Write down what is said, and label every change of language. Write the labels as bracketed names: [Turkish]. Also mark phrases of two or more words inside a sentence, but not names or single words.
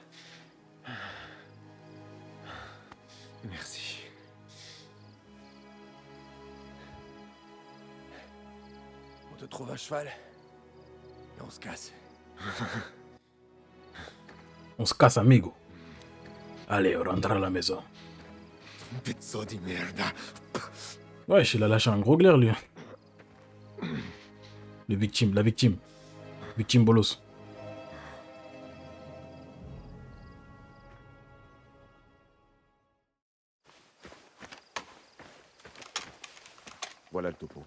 [French] Merci. On te trouve un cheval et on se casse. On se casse, amigo. Allez, on rentre à la maison. [Italian] Pizzo di merda. [French] Wesh, il a lâché un gros glaire, lui. Le victime, la victime. Victime bolos. Voilà le topo.